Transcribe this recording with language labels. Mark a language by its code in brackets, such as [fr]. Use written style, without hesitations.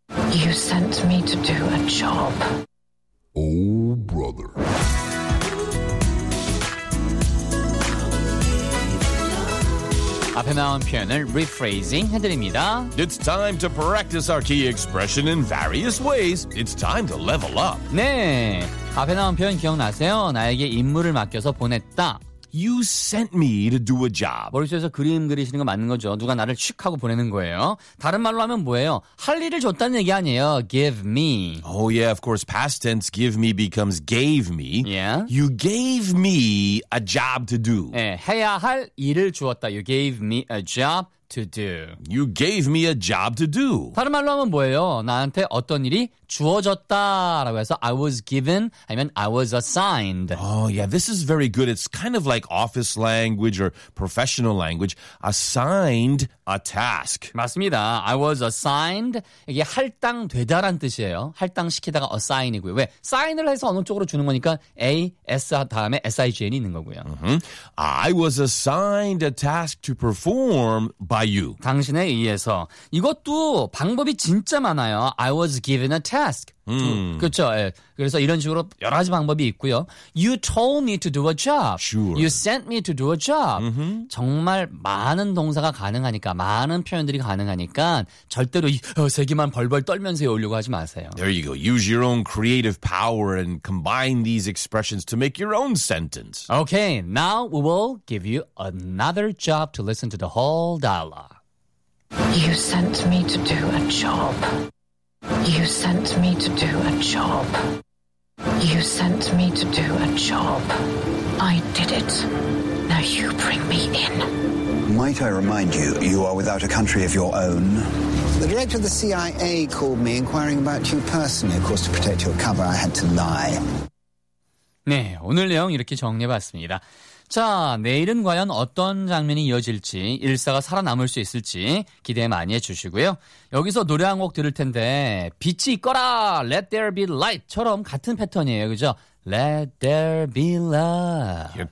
[en] You sent me to do a job. Oh, brother. [ko] 앞에 나온 표현을 rephrasing 해드립니다. [en] It's time to practice our key expression in various ways. It's time to level up. [ko] 네, 앞에 나온 표현 기억나세요? 나에게 임무를 맡겨서 보냈다. [en] You sent me to do a job. [ko] 머릿속에서 그림 그리시는 거 맞는 거죠. 누가 나를 칙하고 보내는 거예요. 다른 말로 하면 뭐예요? 할 일을 줬다는 얘기 아니에요. [en] Give me. Oh yeah, of course. Past tense, give me becomes gave me. Yeah. You gave me a job to do. [ko] 네, 해야 할 일을 주었다. [en] You gave me a job to do. You gave me a job to do. [ko] 다른 말로 하면 뭐예요? 나한테 어떤 일이 주어졌다라고 해서 [en] I was given, I mean I was assigned. Oh yeah, this is very good. It's kind of like office language or professional language. Assigned a task. [ko] 맞습니다. [en] I was assigned. [ko] 이게 할당되다란 뜻이에요. 할당시키다가 assign이고요. 왜? sign을 해서 어느 쪽으로 주는 거니까 A, S 다음에 S-I-G-N이 있는 거고요. Mm-hmm. [en] I was assigned a task to perform by you. [ko] 당신에 의해서. 이것도 방법이 진짜 많아요. [en] I was given a task. [ko] 그렇죠. 그래서 이런 식으로 여러 가지 방법이 있고요. [en] You told me to do a job. Sure. You sent me to do a job. Mm-hmm. [ko] 정말 많은 동사가 가능하니까, 많은 표현들이 가능하니까 절대로 세 개만 벌벌 떨면서 외우려고 하지 마세요. [en] There you go. Use your own creative power and combine these expressions to make your own sentence. Okay. Now we will give you another job to listen to the whole dialogue. You sent me to do a job. You sent me to do a job. You sent me to do a job. I did it. Now you bring me in. Might I remind you, you are without a country of your own. The director of the CIA called me inquiring about you personally. Of course, to protect your cover, I had to lie. [ko] 네, 오늘 내용 이렇게 정리해봤습니다. 자, 내일은 과연 어떤 장면이 이어질지, 일사가 살아남을 수 있을지 기대 많이 해주시고요. 여기서 노래 한 곡 들을 텐데 빛이 있거라, Let There Be Light처럼 같은 패턴이에요, 그죠? [en] Let There Be Light.